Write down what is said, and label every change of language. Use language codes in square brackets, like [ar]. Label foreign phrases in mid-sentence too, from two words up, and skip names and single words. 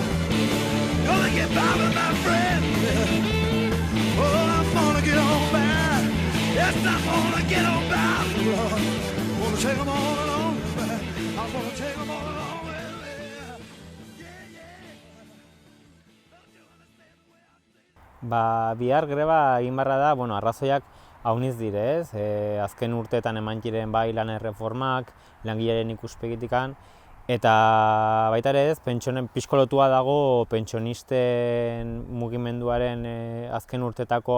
[en] Gonna get by with my friend. Oh, I'm gonna get on by. Yes, I'm gonna get on by, Lord. I'm gonna take them all along. I'm gonna take them all along. [eu] Bihar greba egin barra da, arrazoiak hauniz dire, ez? Azken urteetan eman ziren bai lan erreformak, langilearen ikuspegitikan, eta baita ere ez, pixkolotua dago pentsionisten mugimenduaren azken urtetako